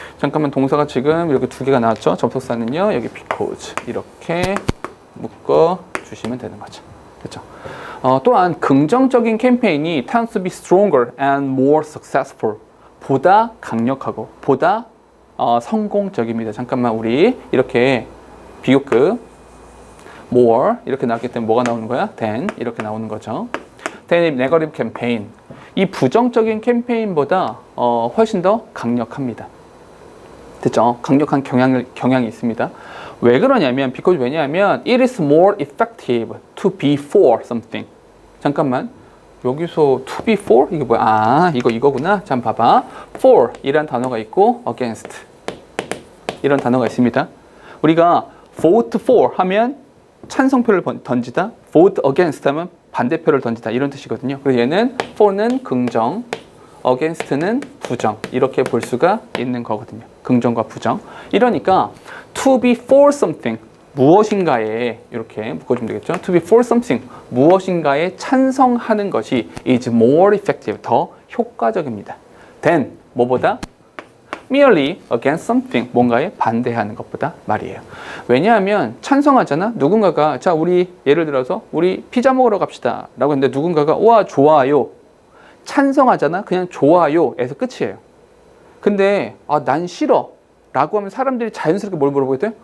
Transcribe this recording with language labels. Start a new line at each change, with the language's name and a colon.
Korean: 잠깐만 동사가 지금 이렇게 두 개가 나왔죠? 접속사는요. 여기 because 이렇게 묶어 주시면 되는 거죠. 그렇죠? 또한 긍정적인 캠페인이
English: tends to be stronger and more successful.
Korean: 보다 강력하고 보다 성공적입니다. 잠깐만 우리 이렇게 비교급 more 이렇게 나왔기 때문에 뭐가 나오는 거야? than 이렇게 나오는 거죠.
English: than negative campaign.
Korean: 이 부정적인 캠페인보다 훨씬 더 강력합니다. 됐죠? 강력한 경향이 있습니다. 왜 그러냐면
English: because
Korean: 왜냐하면
English: it is more effective to be for something.
Korean: 잠깐만 여기서 to be for? 이게 뭐야? 아, 이거구나. 자, 봐봐. for 이란 단어가 있고 against 이런 단어가 있습니다. 우리가 vote for 하면 찬성표를 던지다, vote against 하면 반대표를 던지다 이런 뜻이거든요. 그래서 얘는 for는 긍정, against는 부정 이렇게 볼 수가 있는 거거든요. 긍정과 부정. 이러니까
English: to be for something
Korean: 무엇인가에 이렇게 묶어주면 되겠죠.
English: To be for something
Korean: 무엇인가에 찬성하는 것이
English: is more effective
Korean: 더 효과적입니다. than 뭐보다
English: merely against something
Korean: 뭔가에 반대하는 것보다 말이에요. 왜냐하면 찬성하잖아. 누군가가 자 우리 예를 들어서 우리 피자 먹으러 갑시다 라고 했는데 누군가가 와 좋아요 찬성하잖아. 그냥 좋아요에서 끝이에요. 근데 난 싫어 라고 하면 사람들이 자연스럽게 뭘 물어보게 돼?